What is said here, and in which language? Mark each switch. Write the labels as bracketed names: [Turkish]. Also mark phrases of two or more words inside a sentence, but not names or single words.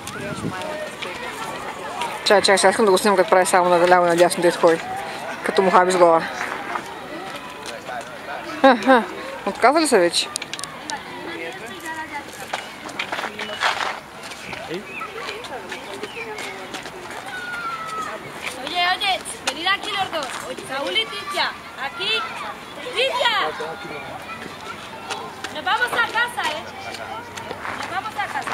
[Bulgarian] Чакай, сега искам да го снимам като прави само наляво и надясно дето ходи. Като му хаби с глава. Отказа ли се вече? [Spanish] Oye, venid aquí los dos. Saúl y Titia. Aquí. ¡Titia! Nos vamos a casa, ¿eh? Nos vamos a casa.